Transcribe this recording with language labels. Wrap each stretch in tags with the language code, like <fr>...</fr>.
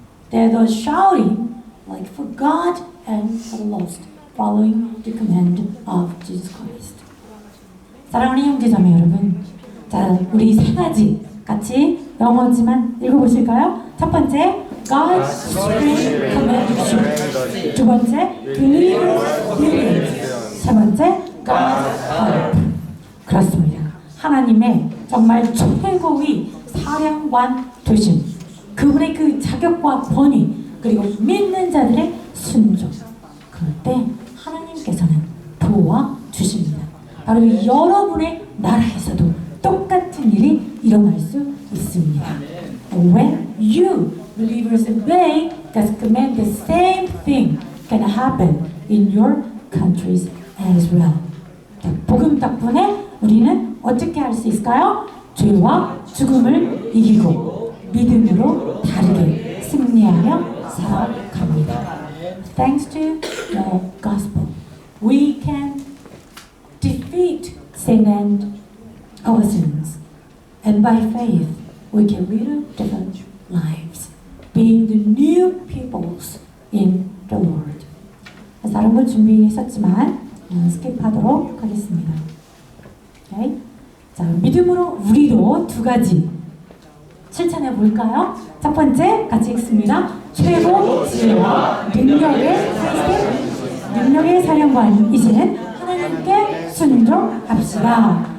<en>They are shouting like for God and for the lost, following the command of Jesus Christ.</en> <ko>사랑하는 형제자매 여러분, 자 우리 세 가지 같이 영어지만 읽어보실까요? 첫 번째,</ko> <en>God's Spirit commanded.</en> <ko>두 번째,</ko> <en>believe.</en> <ko>세 번째,</ko> <en>God's help.</en> <ko>그렇습니다. 하나님의 정말 최고의 사령관 되심, 그분의 그 자격과 권위, 그리고 믿는 자들의 순종, 그럴 때 하나님께서는 도와주십니다. 바로 여러분의 나라에서도 똑같은 일이 일어날 수 있습니다.</ko> <en>When you believers obey God's command, the same thing can happen in your countries as well.</en> <ko>복음 덕분에 우리는 어떻게 할 수 있을까요? 죄와 죽음을 이기고 믿음으로 다르게 승리하며 살아갑니다.</ko> <en>Thanks to the gospel, we can defeat sin and our sins, and by faith, we can live different lives, being the new peoples in the world.</en> <ko>다른 걸 준비했었지만 스킵하도록 하겠습니다.</ko> <en>Okay?</en> <ko>자, 믿음으로 우리도 두 가지 실천해 볼까요? 첫 번째 같이 읽습니다. 최고 지혜와 능력의 사령관이신 하나님께 순종합시다.</ko>